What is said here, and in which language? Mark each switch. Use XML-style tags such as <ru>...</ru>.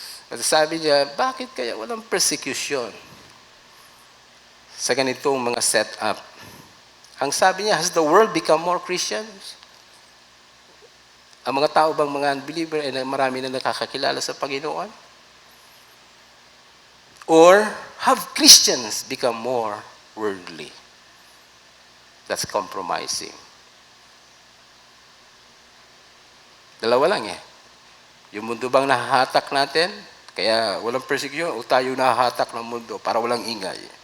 <tl>At sabi niya, bakit kaya walang persecution sa ganitong mga set-up? Ang sabi niya,</tl> <en>has the world become more Christians?</en> <tl>Ang mga tao bang mga unbeliever ay marami na nakakakilala sa Panginoon?</tl> <en>Or have Christians become more worldly? That's compromising.</en> <tl>Dalawa lang eh. Yung mundo bang nahahatak natin, kaya walang persecution, o tayo nahahatak ng mundo para walang ingay.</tl>